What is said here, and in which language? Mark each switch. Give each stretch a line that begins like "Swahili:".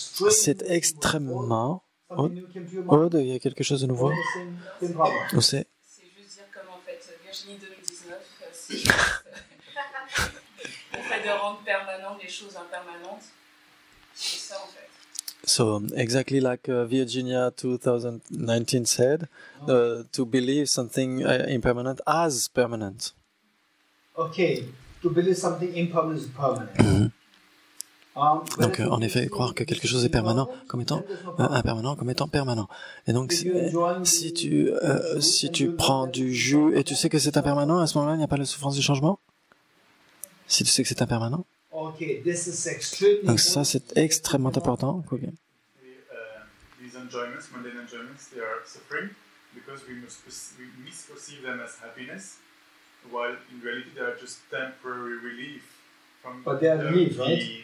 French: C'est extrêmement... Aude, il y a quelque chose de nouveau? Où c'est? C'est juste dire comme en fait Virginie 2019, c'est le fait de rendre permanent les choses impermanentes. C'est ça en fait.
English: So, exactly like Virginia 2019 said, to believe something impermanent as permanent. Okay, to believe something impermanent is permanent.
French: Donc, en effet, croire que quelque chose est permanent comme étant impermanent comme étant permanent. Et donc, si tu prends du jus et tu sais que c'est impermanent, à ce moment-là, il n'y a pas la souffrance du changement? Si tu sais que c'est impermanent? Donc ça, c'est extrêmement important.
English: Okay. These enjoyments, mundane enjoyments, they are suffering because we misperceive them as happiness, while in reality they are just temporary relief. But they are relief, right?